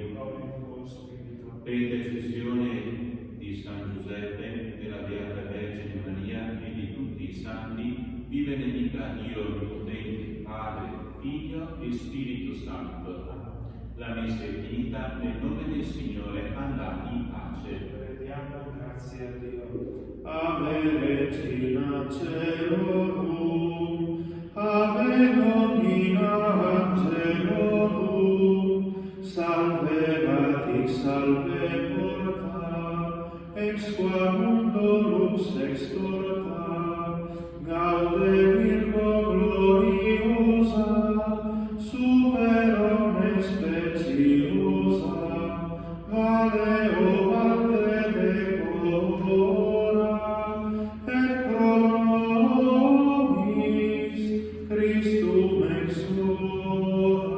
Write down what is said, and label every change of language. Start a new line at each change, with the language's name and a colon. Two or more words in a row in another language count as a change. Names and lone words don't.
Italian: Per intercessione di San Giuseppe, della Beata Vergine Maria e di tutti i santi, vi benedica Dio Onnipotente, Padre, Figlio e Spirito Santo. La messa è finita, nel nome del Signore andate in pace. Rendiamo grazie a Dio.
Latin: Ave Regina Caelorum, Ave Domina Angelorum, salve Vati, salve porta, ex qua mundo lux extorta, gaude Virgo gloriosa, super omnes speciosa, vale o valde decora, et pro nobis Christum exulo.